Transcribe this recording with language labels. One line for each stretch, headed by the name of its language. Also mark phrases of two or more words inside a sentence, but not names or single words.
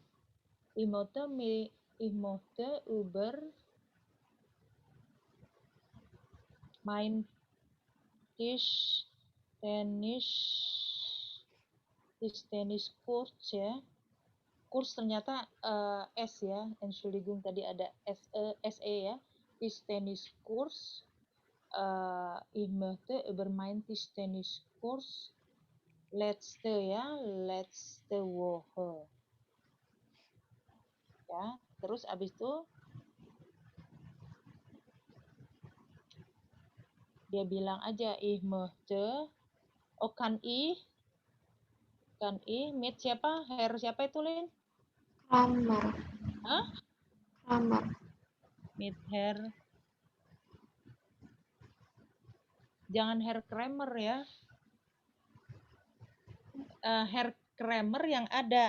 German: Ich möchte über main Tischtennis Kurs ya.
Indonesian: Kurs ternyata S ya. Entschuldigung, tadi ada SE ya.
German: Tischtennis Kurs. Ich möchte über mein Tischtennis Kurs letzte Woche.
Indonesian: Ya, terus abis itu dia bilang aja
German: ich möchte.
Indonesian: Oh, kan ich meet siapa? Herr siapa itu, Lin? Kramer. Hah? Kramer. Meet Herr. Jangan Herr Kramer ya. Herr Kramer yang ada.